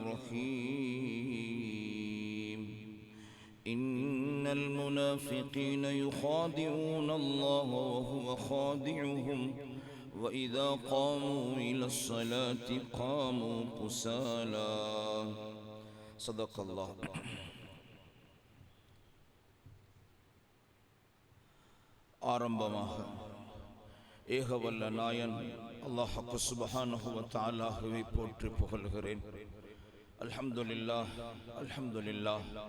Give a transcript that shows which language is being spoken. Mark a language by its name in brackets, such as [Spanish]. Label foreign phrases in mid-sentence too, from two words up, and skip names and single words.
[Arabic] الرحيم إن المنافقين يخادعون الله وهو خادعهم وإذا قاموا إلى الصلاة قاموا كسالى صدق الله. [Tamil] ஆரம்பமாக ஏகவல்ல நாயன் அல்லாஹ் [Arabic] سبحانه وتعالى [Tamil] போற்றி புகழ்கிறேன். [Arabic] الحمد لله الحمد لله.